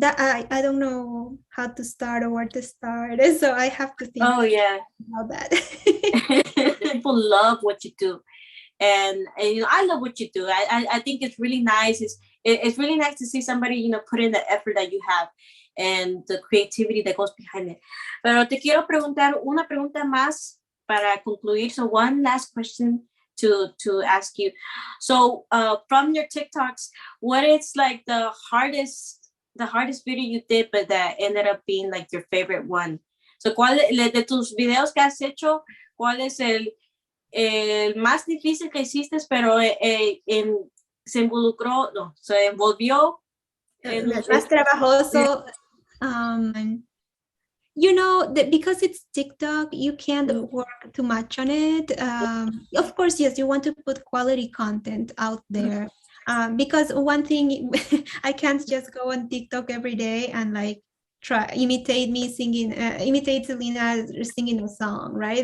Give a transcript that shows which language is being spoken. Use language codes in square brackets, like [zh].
[en] that I don't know how to start or where to start. So I have to think Oh yeah. about that. People love what you do, and I love what you do. I think it's really nice. It's really nice to see somebody put in the effort that you have and the creativity that goes behind it. [es] Pero te quiero preguntar una pregunta más para concluir. [en] So one last question to ask you. So from your TikToks, what is like the hardest video you did, but that ended up being like your favorite one? [es] So de tus videos que has hecho, cuál es el más difícil que hiciste, pero se involucró, no, se envolvió en un... Más trabajoso. [en] And because it's TikTok, you can't work too much on it. Of course, yes, you want to put quality content out there. Because one thing, I can't just go on TikTok every day and like try imitate Selena singing a song, right?